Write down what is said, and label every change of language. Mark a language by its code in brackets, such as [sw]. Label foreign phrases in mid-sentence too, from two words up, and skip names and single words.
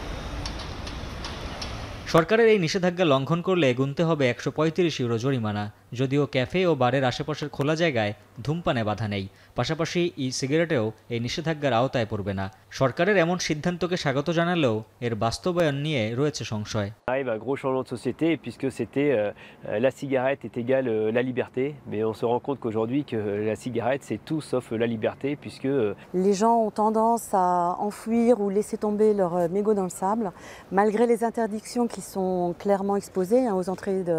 [bn] সরকারের এই নিষেধাজ্ঞা লঙ্ঘন করলে গুনতে হবে ১৩৫ ইউরো জরিমানা। যদিও ক্যাফে ও বারের আশেপাশের খোলা জায়গায় ধূমপানে বাধা নেই, পাশাপাশি সিগারেটেও এই নিষেধাজ্ঞার আওতায় পড়বে না। সরকারের এমন সিদ্ধান্তকে স্বাগত জানালেও এর বাস্তবায়ন নিয়ে রয়েছে সংশয়। [fr] arrive un gros changement de société puisque c'était la cigarette est égale la liberté, mais on se rend compte qu'aujourd'hui que la cigarette c'est tout sauf la liberté puisque les gens ont tendance à enfouir ou laisser tomber leurs mégots dans le sable malgré les interdictions qui sont clairement exposées aux entrées de.